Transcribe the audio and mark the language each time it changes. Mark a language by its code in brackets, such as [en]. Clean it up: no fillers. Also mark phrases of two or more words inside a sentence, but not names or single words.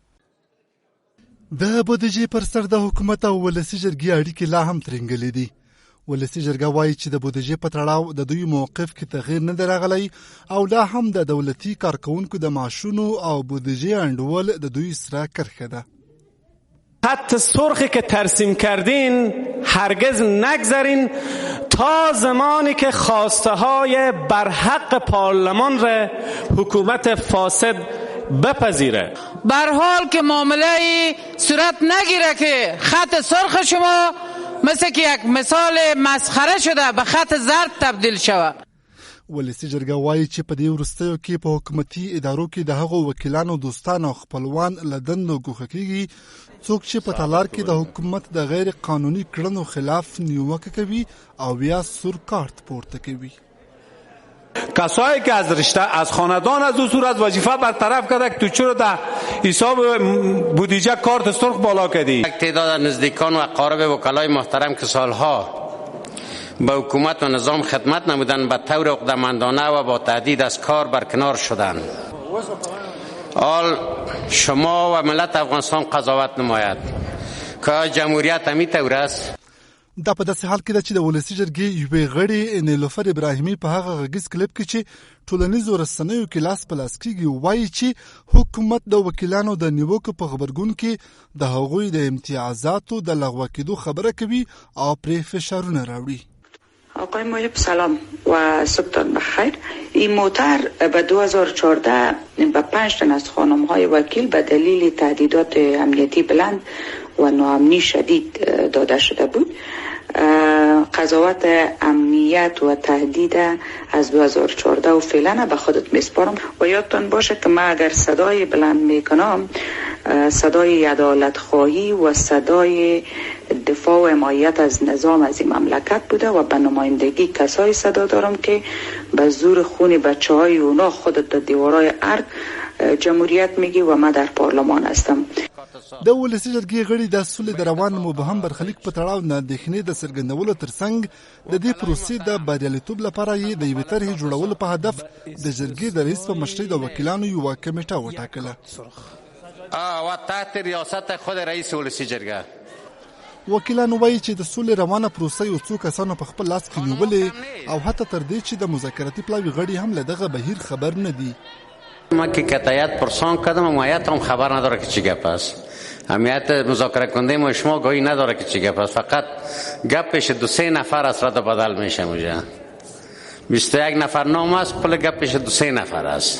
[ps] د بودیجې پر سر د حکومت او ولسي جرګې اړیکې لا هم ترنګلې دي. ولسي جرګه وایي چې د بودیجې په تړاو د دوی موقف کې تغییر نه دی راغلی او لا هم د دولتي کارکوونکو د معاشونو او بودیجې انډول د دوی سره کرښه ده. [fa] خط سرخی که ترسیم کردین هرگز نگذارین تا زمانی که خواسته های برحق پارلمان را حکومت فاسد بپذیره. به هر حال که معامله صورت نگیره که خط سرخ شما مثل که یک مثال مسخره شده به خط زرد تبدیل شود. [ps] ولسي جرګه وایي چې په دې وروستیو کې په حکومتي ادارو کې د هغو وکیلانو دوستان او خپلوان له دندو ګوښه کېږي څوک چې په تالار کې د حکومت د غیر قانوني کړنو خلاف نیوکه کوي او بیا سور کارت پورته کوي. [fa] کسایی که از رشته از خاندان از اصول از وظیفه برطرف کرده که تو چرا در حساب بودجه کارت سرخ بالا کردی. یک تعداد نزدیکان و اقارب وکلای محترم که سالها با حکومت و نظام خدمت نمودند به طور عقده‌مندانه و با تهدید از کار برکنار شدند. حال شما و ملت افغانستان قضاوت نماید که جمهوریت همین طور است. [ps] دا په داسې حال کې ده چې د ولسي جرګې یوې غړي نیلوفر ابراهیمي په هغه غږیز کلیپ کې چې ټولنیزو رسنیو کې لاس په لاس کېږي وایي چې حکومت د وکیلانو د نیوکو په غبرګون کې د هغوی د امتیازاتو د لغوه کېدو خبره کوي او پرې فشارونه راوړي. [fa] آقای محب سلام و صبحتان بخیر. این موتر به 2014 به 5 تن از خانم‌های وکیل به دلیل تهدیدات امنیتی بلند و ناامنی شدید داده شده بود. قضاوت امنیت و تهدید از 2014 و فعلا به خودت میسپارم و یادتان باشه که من اگر صدای بلند میکنم صدای عدالت خواهی و صدای دفاع و حمایت از نظام از این مملکت بوده و به نمایندگی کسایی صدا دارم که به زور خون بچه‌های اونا خودت در دیوارای ارگ جمهوریت میگی و من در پارلمان هستم. [ps] د ولسي جرګې غړي د سولې د روان مبهم برخلیک په تړاو نه اندېښنې د څرګندولو ترڅنګ د دې پروسې د بریالیتوب لپاره یې د یوې طرحې جوړولو په هدف د جرګې د رئیس په مشرۍ د وکیلانو یوه کمیټه وټاکله [fa] و تحت ریاست خود رئیس ولسي جرګه. [ps] وکیلانو وایي چې د سولې روانه پروسه یو څو کسانو په خپل لاس کې نیولې او حتی تر دې چې د مذاکراتي پلاوي غړي هم له دغه بهیر خبر نه دي. [fa] من که هیئت پرسان کردم و هیئت هم خبر نداره که چی گپ است. هیئت مذاکره کننده ما شما گاهی نداره که چی گپ است. فقط گپش 2-3 نفر از رد بدل میشه اونجا. 21 نفر نام است پل گپش 2-3 نفر است.